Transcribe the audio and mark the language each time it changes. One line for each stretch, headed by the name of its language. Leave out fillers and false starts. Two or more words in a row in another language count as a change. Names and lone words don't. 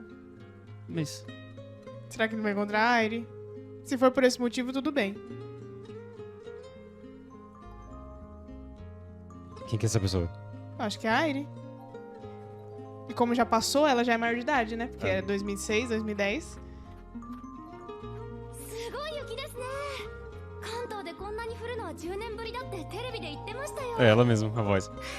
Portuguese: Mas... Será que não vai encontrar a Airi? Se for por esse motivo, tudo bem. Quem que é essa pessoa? Acho que é a Airi. E como já passou, ela já é maior de idade, né? Porque é 2006, 2010.
Japanese: すごい雪ですね。関東でこんなに降るのは10年ぶりだってテレビで言ってましたよ。
Portuguese: É ela mesmo, a voz.